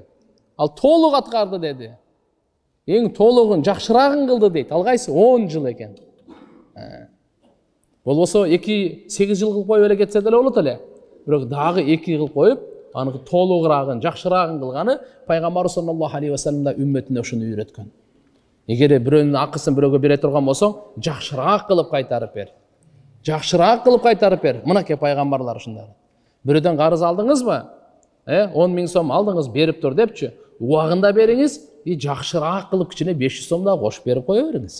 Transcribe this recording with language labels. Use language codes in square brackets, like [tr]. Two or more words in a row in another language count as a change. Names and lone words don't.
[ky] Ал толук аткарды деди. Эң толугун, жакшырагын кылды дейт. Ал кайсы 10 жыл экен. Болбосо 8 жыл кылып коюп эле кетсе деле болот эле. Бирок дагы 2 кылып коюп, аны толугурагын, жакшырагын кылганы пайгамбар [ar] صلى الله عليه وسلم [ky] да үммөтүнө ушуну үйрөткөн. Эгер бирөөнүн акысын бирөөгө бере турган болсоң, жакшыраак кылып кайтарып бер. Жакшыраак кылып кайтарып бер. Мынакей пайгамбарлар ушундай. Бирөөдөн карыз алдыңызбы? 10 000 сом алдыңыз, берип тур депчи. Убагында бериңиз, жакшыраак кылып кичине 500 сом да кошуп берип кое бериңиз.